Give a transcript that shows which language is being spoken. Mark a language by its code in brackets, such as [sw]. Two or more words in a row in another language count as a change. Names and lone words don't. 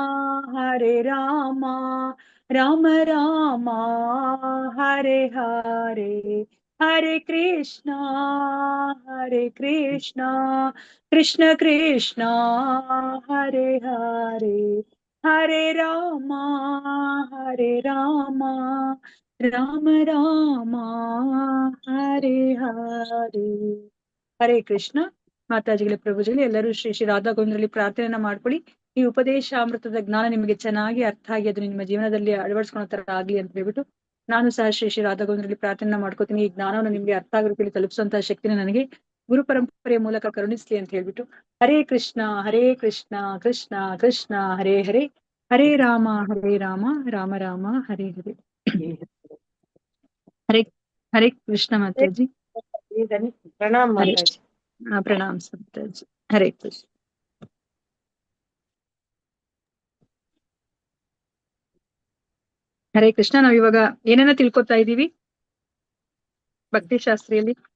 [sa] राम राम हरे हरे हरे कृष्णा कृष्ण कृष्णा हरे हरे हरे रामा राम राम हरे हरे ಹರೇ ಕೃಷ್ಣ. [kn] ಮಾತಾಜಿಗಳೇ, ಪ್ರಭುಜಿಗಳೇ, ಎಲ್ಲರೂ ಶ್ರೀ ಶ್ರೀ ರಾಧಾ ಗೋವಿಂದರಲ್ಲಿ ಪ್ರಾರ್ಥನೆಯನ್ನ ಮಾಡ್ಕೊಳ್ಳಿ. ಈ ಉಪದೇಶಾಮೃತದ ಜ್ಞಾನ ನಿಮಗೆ ಚೆನ್ನಾಗಿ ಅರ್ಥ ಆಗಿ ಅದು ನಿಮ್ಮ ಜೀವನದಲ್ಲಿ ಅಳವಡಿಸ್ಕೊಳ್ಳೋ ತರ ಆಗ್ಲಿ ಅಂತ ಹೇಳ್ಬಿಟ್ಟು ನಾನು ಸಹ ಶ್ರೀ ಶ್ರೀ ರಾಧಾ ಗೋವಿಂದರಲ್ಲಿ ಪ್ರಾರ್ಥನೆ ಮಾಡ್ಕೋತೀನಿ. ಈ ಜ್ಞಾನವನ್ನು ನಿಮ್ಗೆ ಅರ್ಥ ಆಗೋ ರೀತಿಯಲ್ಲಿ ತಲುಪಿಸುವಂತಹ ಶಕ್ತಿನ ನನಗೆ ಗುರು ಪರಂಪರೆಯ ಮೂಲಕ ಕರುಣಿಸ್ಲಿ ಅಂತ ಹೇಳ್ಬಿಟ್ಟು [sa] ಹರೇ ಕೃಷ್ಣ ಕೃಷ್ಣ ಕೃಷ್ಣ ಹರೇ ಹರೇ ಹರೇ ರಾಮ ರಾಮ ರಾಮ ಹರೇ ಹರೇ. ಹರೇ ಹರೇ ಕೃಷ್ಣ ಮಾತಾಜಿ. [hi] ಪ್ರಣಾಮ್ [sa] ಹರೇ [hi] ಮಾತಾಜಿ. प्रणाम माताजी. [sa] ಹರೇ ಕೃಷ್ಣ. ಹರೇ ಕೃಷ್ಣ. [kn] ನಾವ್ ಇವಾಗ ಏನೇನ ತಿಳ್ಕೊತಾ ಇದ್ದೀವಿ ಭಕ್ತಿ ಶಾಸ್ತ್ರಿಯಲ್ಲಿ?